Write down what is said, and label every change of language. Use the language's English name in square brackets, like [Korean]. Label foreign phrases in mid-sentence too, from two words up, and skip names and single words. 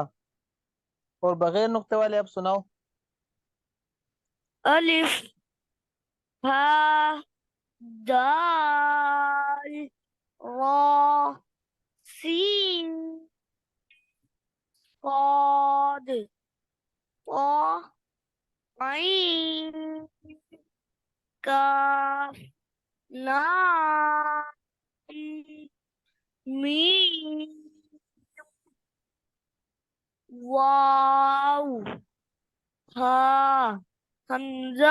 [Urdu] اور بغیر نقطے والے آپ سناؤ. [Arabic] الف ها دال را سین صاد طا عین کاف لام میم واو ہا حمزہ